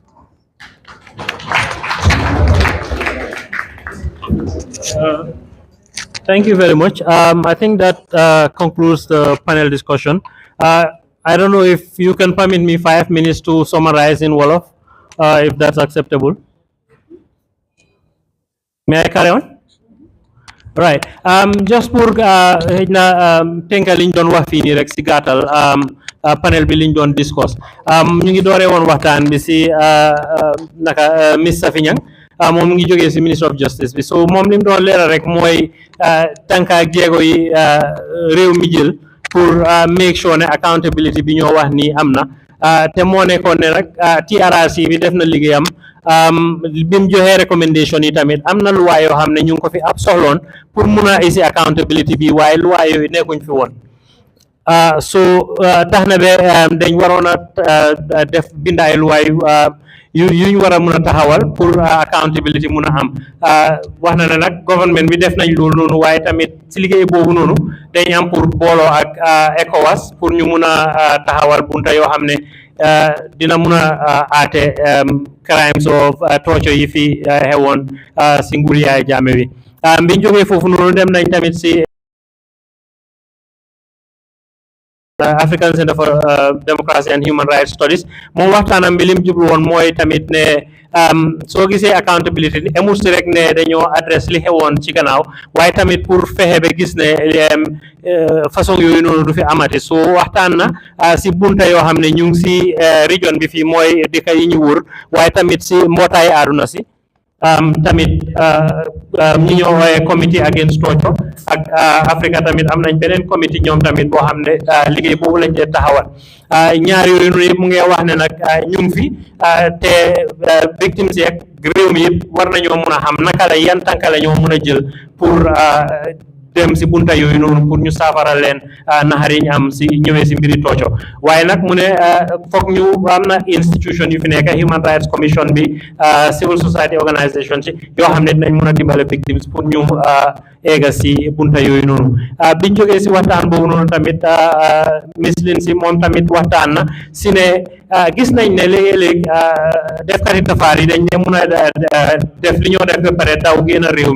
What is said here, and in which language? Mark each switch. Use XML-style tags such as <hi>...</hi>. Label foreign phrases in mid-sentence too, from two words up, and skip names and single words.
<en>Thank you very much. I think that concludes the panel discussion. I don't know if you can permit me 5 minutes to summarize in Wolof, if that's acceptable. May I carry on? Right.</en> <wo>Just pour tënka liñ doon wax fii nii rek si gàttal panel bi liñ doon discuss. Ñu ngi dooree woon waxtaan bi si naka Miss Safiñang moom mu ngi jógee si Ministry of Justice bi, so moom li mu doon leeral rek mooy tànka ak jéego yi réew mi jël pour</wo> <en>make sure</en> <wo>ne accountability bi ñoo wax nii am na, te moo nekkoon ne rek TRRC bi def na liggéeyam. bi mu joxee recommendation yi tamit am na luwaa yoo xam ne ñu ngi ko fi ab soxloon pour mun a isi accountability bi, waaye luwaa yooyu nekkuñ fi woon. So tax na be dañ waroon a def bindaay luwaay yuñ war a mun a taxawal pour accountability mun a am. Wax na ne nag government bi def nañ loolu noonu, waaye tamit si liggéey boobu noonu dañ am pour booloo ak ECOWAS pour ñu mun a taxawal bunta yoo xam ne dina mun a aate</wo> <en>crimes of torture</en> <wo>yi fi xewoon si nguur yaay Jammeh wi. Biñ jógee foofu noonu dem nañ tamit si African Center for Democracy and Human Rights Studies moom waxtaanam bi lim jublu woon mooy tamit ne soo gisee accountability emul si rek ne dañoo adresse li xewoon ci gannaaw waaye tamit pour fexe ba gis ne façon yooyu noonu du fi amati so waxtaan na si bunta yoo xam ne ñu ngi si région bi fii mooy dëkk yi ñu wër waaye tamit si mbootaay àdduna si tamit ñi ñoo wooye committee against torture ak Africa tamit am nañ beneen committee ñoom tamit boo xam ne liggéey boobu lañ dee taxawal ñaar yooyu noonu yëpp mu ngi wax ne nag ñu ngi fi te victimes yeeg réew mi yëpp war nañoo mun a xam naka la yan tànka la ñoo mun a jël pour dem si bunta yooyu noonu pour ñu saafara leen naxar yi ñu am si ñëwee si mbiri tooco waaye nag mu ne foog ñu am na institution yu fi nekk Human Rights Commission bi</wo> <en>civil society organisation</en> <wo>si yoo xam ne dinañ mun a dimbale victims pour ñu eega si bunta yooyu noonu biñ jógee si waxtaan boobu noonu tamit mislin si moom tamit waxtaan na si ne gis nañ ne léegi-léeg defkati tafaar yi dañ ne mun a def li ñoo def ba pare daw génn réew</wo>